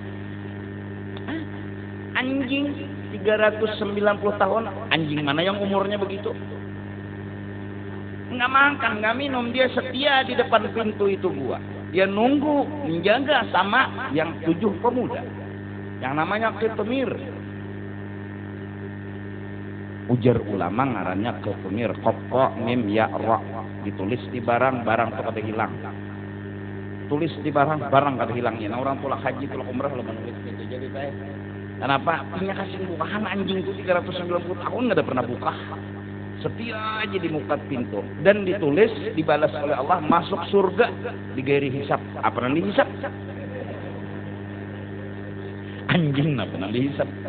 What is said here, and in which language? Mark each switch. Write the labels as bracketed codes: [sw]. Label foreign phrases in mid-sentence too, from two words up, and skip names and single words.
[id] Anjing 390 tahun, anjing mana yang umurnya begitu? Nggak makan, nggak minum, dia setia di depan pintu itu gua. Dia nunggu, menjaga sama yang 7 pemuda, yang namanya Qitmir. [bjn] Ujar ulama ngarannya Qitmir, [ar] ق م ي ر, [bjn] ditulis di barang tuh kada hilang. Tulis di barang kada hilangnya. [id] Nah, orang pulang haji, pulang umrah lo menulis itu. Jadi saya kenapa punya kasih bukaan anjing itu 390 tahun nggak ada pernah buka, setia aja di muka pintu, dan ditulis dibalas oleh Allah masuk surga di [ar] غير حساب. [id] Apa nanti hisab? Anjing apa nanti hisab?